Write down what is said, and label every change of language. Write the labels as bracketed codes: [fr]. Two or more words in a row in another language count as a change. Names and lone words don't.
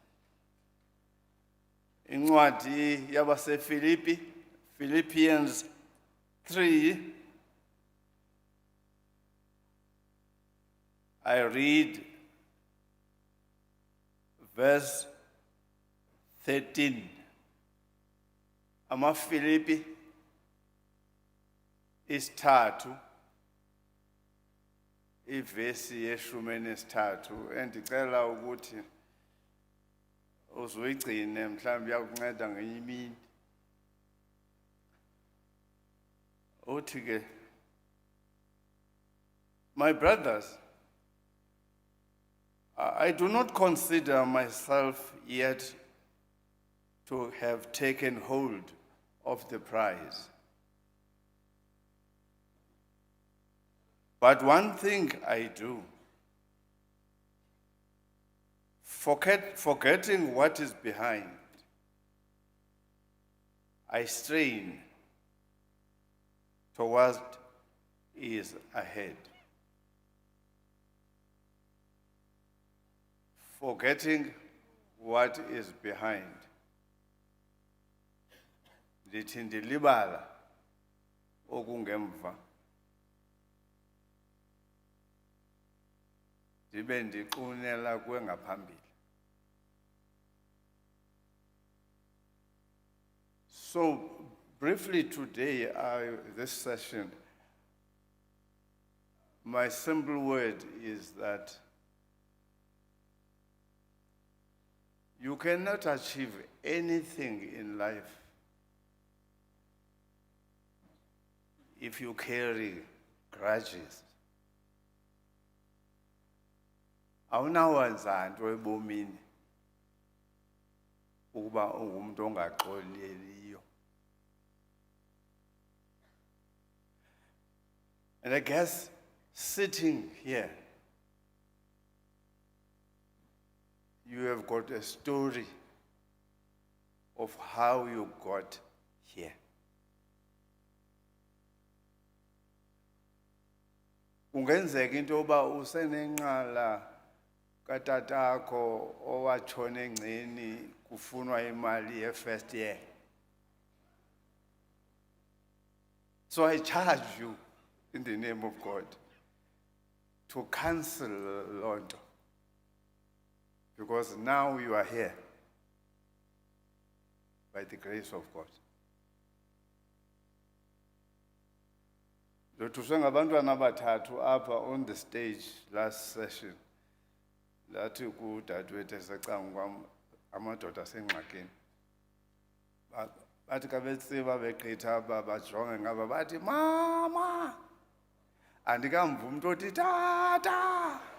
[xh] Incwadi yabaseFilipi, Philippians 3. [en] I read verse 13. [xh] AmaFilipi isithathu ivesi yeshumi nesithathu endicela ukuthi uzuyigcine mhlawumbe yakunceda ngenye imini. Uthi ke, [en] my brothers, I do not consider myself yet to have taken hold of the prize. But one thing I do, forgetting what is behind, I strain towards what is ahead. Forgetting what is behind. [xh] Ndithi ndilibala okungemva. Ndibe ndiqunela kwengaphambili. [en] So briefly today, this session, my simple word is that you cannot achieve anything in life if you carry grudges. [xh] Awunawenza nto ebomini ukuba ungumuntu ongaxoleliyo. [en] And I guess sitting here, you have got a story of how you got here. [xh] Ungenzeka into yoba usenenqala katatakho owatshona engceni kufunwa imali ye- [en] first year. So I charge you in the name of God to cancel [xh] loo nto. [en] Because now you are here by the grace of God. [xh] Ndothuswe ngabantwana abathathu apha [en] on the stage last session. [xh] Lathi kudadewethu esecanga kwam amadoda asengxakini. Bathi ka betsiba begqitha apha bajonge ngaba bathi mama. Andikamva umuntu othi tata.